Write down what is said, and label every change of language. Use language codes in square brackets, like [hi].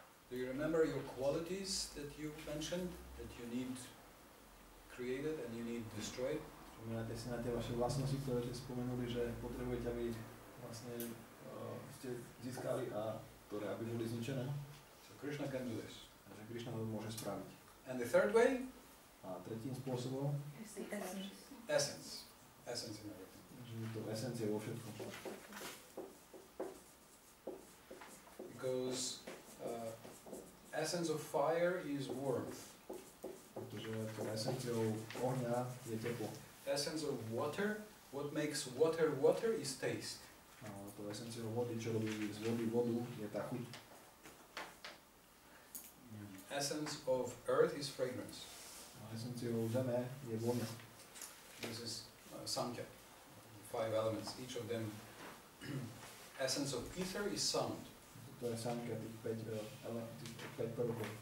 [en] Do you remember your qualities that you mentioned, that you need created and you need destroyed? [sk] Spomínate si na tie vaše vlastnosti, ktoré ste spomenuli, že potrebujete, aby vlastne ste získali a ktoré aby boli zničené? [en] So Krishna can do this. [sk] Takže Krišna to môže spraviť. [en] And the third way? [sk] A tretím spôsobom, [en] Essence. Essence in everything. [sk] že je to esencia vo všetkom. [en] Because essence of fire is warmth. [sk] Pretože to esenciou ohňa je teplo. [en] Essence of water, what makes water water is taste. [sk] A to esenciou vody, čo robí z vody vodu, je tá chuť. [en] Essence of earth is fragrance. [sk] A esenciou zeme je vôňa. [en] This is Samkhya, 5 elements, each of them. Essence of ether is sound. [sk] To je Samkhya, tých 5 prvkov.